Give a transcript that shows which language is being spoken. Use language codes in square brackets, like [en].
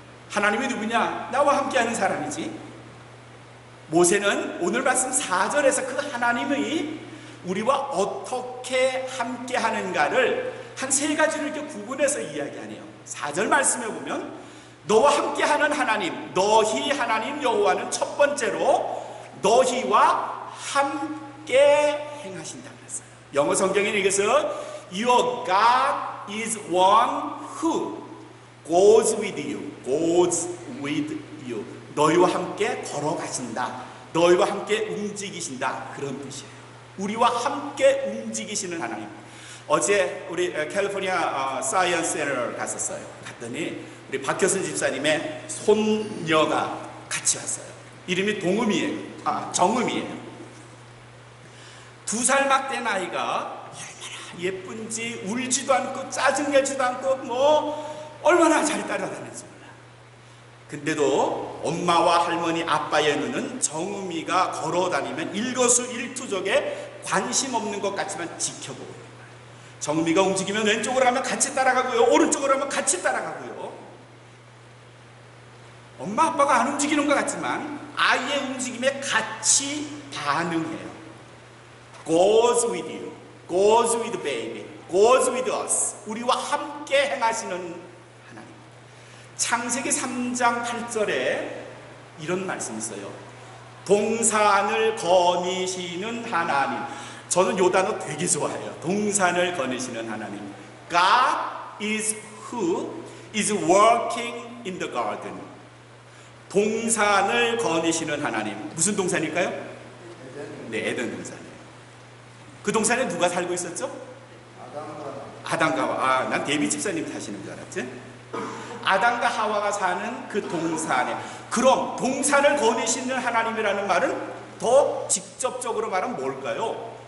[ko] 하나님이 누구냐? 나와 함께 하는 사람이지. 모세는 오늘 말씀 4절에서 그 하나님의 우리와 어떻게 함께 하는가를 한 세 가지를 이렇게 구분해서 이야기하네요. 4절 말씀에 보면 너와 함께 하는 하나님, 너희 하나님 여호와는 첫 번째로 너희와 함께 행하신다 그랬어요. 영어 성경에는 이것을 [en] Your God is one who goes with you, goes with you. [ko] 너희와 함께 걸어가신다, 너희와 함께 움직이신다, 그런 뜻이에요. 우리와 함께 움직이시는 하나님. 어제 우리 캘리포니아 사이언스 센터를 갔었어요. 갔더니 우리 박효순 집사님의 손녀가 같이 왔어요. 이름이 정음이에요. 2살 막 된 아이가 얼마나 예쁜지, 울지도 않고 짜증내지도 않고 뭐 얼마나 잘 따라다녔지 몰라. 근데도 엄마와 할머니, 아빠의 눈은 정음이가 걸어다니면 일거수일투족에 관심 없는 것 같지만 지켜보고 있는 거예요. 정음이가 움직이면 왼쪽으로 가면 같이 따라가고요, 오른쪽으로 가면 같이 따라가고요. 엄마 아빠가 안 움직이는 것 같지만 아이의 움직임에 같이 반응해요. [en] Goes with you, goes with baby, goes with us. [ko] 우리와 함께 행하시는 하나님. 창세기 3장 8절에 이런 말씀이 있어요. 동산을 거니시는 하나님. 저는 요 단어 되게 좋아해요. 동산을 거니시는 하나님. [en] God is who is working in the garden. [ko] 동산을 거니시는 하나님. 무슨 동산일까요? 네, 에덴 동산이에요. 그 동산에 누가 살고 있었죠? 아담과 난 데이비 집사님 사시는 줄 알았지? 아담과 하와가 사는 그 동산에. 그럼 동산을 거니시는 하나님이라는 말은 더 직접적으로 말하면 뭘까요?